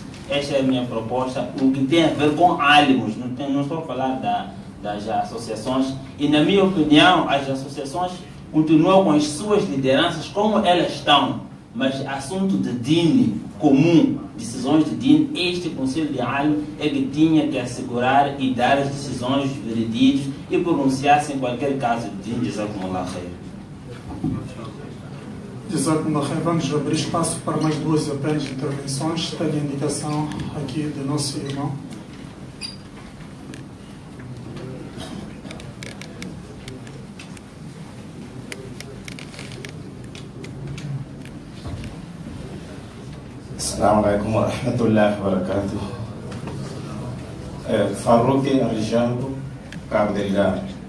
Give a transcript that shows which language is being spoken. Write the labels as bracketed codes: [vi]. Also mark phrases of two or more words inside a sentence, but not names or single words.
[pt] Esta é a minha proposta, o que tem a ver com álimos, não estou a falar das associações, e na minha opinião as associações continuam com as suas lideranças como elas estão, mas assunto de DIN comum, decisões de DIN, este Conselho de Alim é que tinha que assegurar e dar as decisões veredictas e pronunciar-se em qualquer caso de DIN. [ar] جزاكم الله خير. جزاكم الله خير. [pt] Vamos abrir espaço para mais 2 apenas intervenções. Tenho a indicação aqui do nosso irmão. [ar] السلام عليكم ورحمة الله وبركاته. [pt] Farouk Arjango, Cabo Delgado.